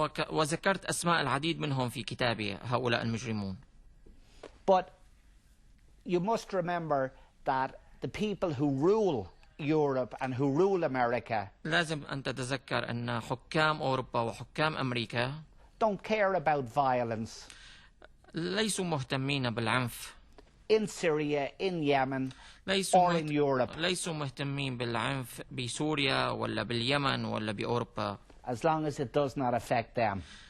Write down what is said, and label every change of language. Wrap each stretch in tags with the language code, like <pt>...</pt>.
<ar>وذكرت أسماء العديد منهم في كتابي هؤلاء المجرمون.</ar> <en>But you must remember that the people who rule Europe and who rule America</en> <ar>لازم أن تتذكر أن حكام أوروبا وحكام أمريكا</ar> <en>don't care about violence</en> <ar>ليسوا مهتمين بالعنف</ar> <en>in Syria, in Yemen, or in Europe,</en> <ar>ليسوا مهتمين بالعنف بسوريا ولا باليمن ولا بأوروبا</ar> <en>as long as it does not affect them.</en>